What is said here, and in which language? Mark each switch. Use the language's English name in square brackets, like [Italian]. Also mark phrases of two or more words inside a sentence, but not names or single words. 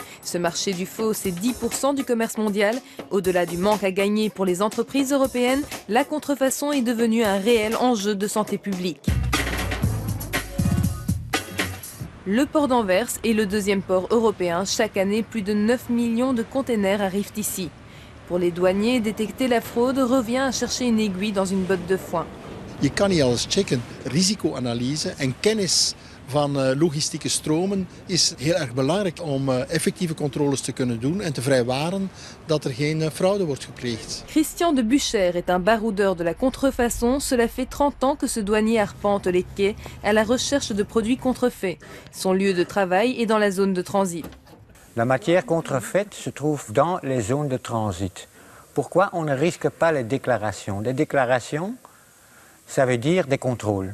[French] Ce marché du faux, c'est 10% du commerce mondial. Au-delà du manque à gagner pour les entreprises européennes, la contrefaçon est devenue un réel enjeu de santé publique. Le port d'Anvers est le deuxième port européen. Chaque année, plus de 9 millions de containers arrivent ici. Pour les douaniers, détecter la fraude revient à chercher une aiguille dans une botte de foin. [Dutch] Je kan niet alles checken. Risicoanalyse en kennis van logistieke stromen is heel erg belangrijk om effectieve controles te kunnen doen en te vrijwaren dat er geen fraude wordt gepleegd. [French] Christian de Bucher est un baroudeur de la contrefaçon. Cela fait 30 ans que ce douanier arpente les quais à la recherche de produits contrefaits. Son lieu de travail est dans la zone de transit. La matière contrefaite se trouve dans les zones de transit. Pourquoi on ne risque pas les déclarations? Les déclarations, ça veut dire des contrôles.